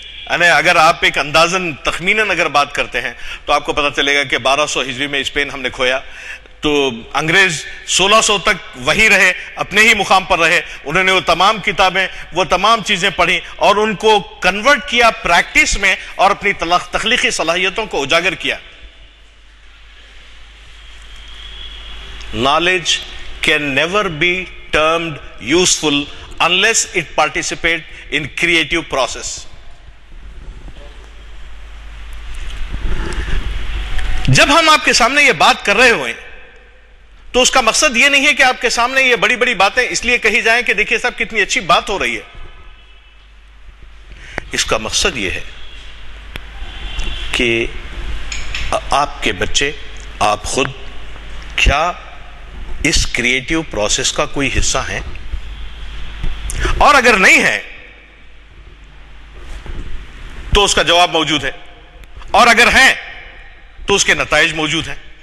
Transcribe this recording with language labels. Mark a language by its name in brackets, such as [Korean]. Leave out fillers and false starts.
[Urdu] یعنی اگر آپ ایک اندازاً تخمیناً اگر بات کرتے ہیں تو آپ کو پتہ چلے گا کہ 1200 ہجری میں اسپین ہم نے کھویا تو انگریز 1600 تک وہی رہے, اپنے ہی مقام پر رہے. انہوں نے وہ تمام کتابیں, وہ تمام چیزیں پڑھی اور ان کو کنورٹ کیا پریکٹس میں اور اپنی تخلیقی صلاحیتوں کو اجاگر کیا. [English] Knowledge can never be termed useful unless it participates in creative process. [Urdu] جب ہم آپ کے سامنے یہ بات کر رہے ہوئے تو اس کا مقصد یہ نہیں ہے کہ آپ کے سامنے یہ بڑی بڑی باتیں اس لیے کہی جائیں کہ دیکھیے صاحب کتنی اچھی بات ہو رہی ہے. اس کا مقصد یہ ہے کہ آپ کے بچے, آپ خود کیا اس کریٹیو پروسیس کا کوئی حصہ ہیں, اور اگر نہیں ہے تو اس کا جواب موجود ہے, اور اگر ہیں تو اس کے نتائج موجود ہیں.